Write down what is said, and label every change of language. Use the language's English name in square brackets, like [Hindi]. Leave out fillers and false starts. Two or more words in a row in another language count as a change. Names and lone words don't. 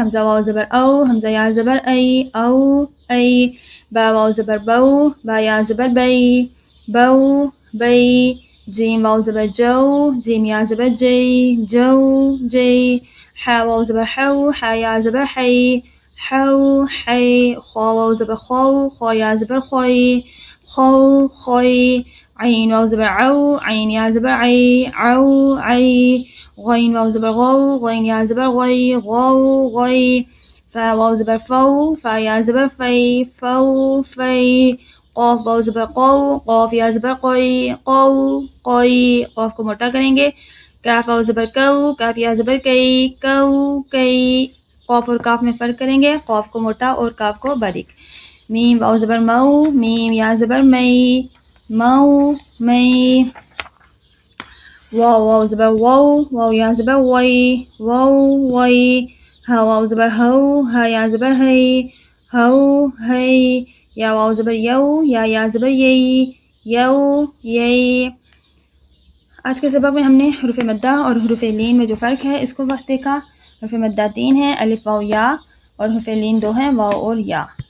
[Urdu] حمزہ واو زبر او حمزہ یا زبر ای او ای. با واو زبر بو با یا زبر بئی بو بئی. جیم واو زبر جو جیم یا زبر جی جو جی. حا واو زبر حو حا یا زبر حی حو حی. خا واو زبر خو خا یا زبر خوی خو خوی. عین واو زبر عو عین یا زبر عی عو عی. غین واو زبر غو غین یا زبر غوی غو غوی. فا واو زبر فو فا یا زبر فی فو فی. قاف واو زبر قو قاف یا زبر قوی قو قوی. قاف کو موٹا کریں گے. کاف واو زبر کو کاف یا زبر کئی کو کئی. قاف اور کاف میں فرق کریں گے، قاف کو موٹا اور کاف کو باریک. میم واو زبر مو میم یا زبر مئی مو مئی. واو واو زبر وو واو یا زبر وی وو وی. ہا واو زبر ہو ہا یا زبر ہی ہو ہی. یا واو زبر یو یا زبر یئی یو یئی. آج کے سبق میں ہم نے حروف مدہ اور حروف لین میں جو فرق ہے اس کو وقت دیکھا. حروف مدہ 3 ہیں، الف واو یا، اور حروف لین 2 ہیں، واو اور یا.